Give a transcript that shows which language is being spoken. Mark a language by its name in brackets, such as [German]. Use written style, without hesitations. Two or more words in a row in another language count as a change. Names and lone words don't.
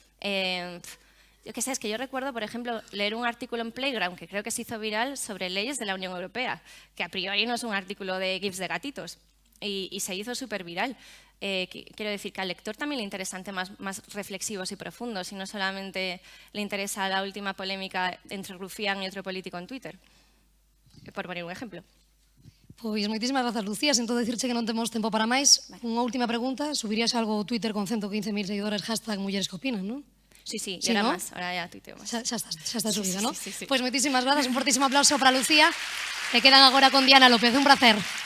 [Spanish] Yo qué sé, es que yo recuerdo, por ejemplo, leer un artículo en Playground, que creo que se hizo viral, sobre leyes de la Unión Europea, que a priori no es un artículo de GIFs de gatitos, y se hizo súper viral. Quiero decir que al lector también le interesan temas más reflexivos y profundos, y no solamente le interesa la última polémica entre Rufián y otro político en Twitter, por poner un ejemplo. [Galician] Pois moitísimas grazas, Lucía. Sinto dicirche que non temos tempo para máis. Unha última pregunta. Subirías algo ao Twitter con 115.000 seguidores, #mulleres que opinan, non? [Spanish] Sí, Sí, ahora ¿no? más, ahora ya tuiteo más. [Galician] Xa está subida, [Spanish] Sí, ¿no? sí, sí. [Galician] Pois moitísimas grazas, un fortísimo aplauso para Lucía. E quedan agora con Diana López. Un placer.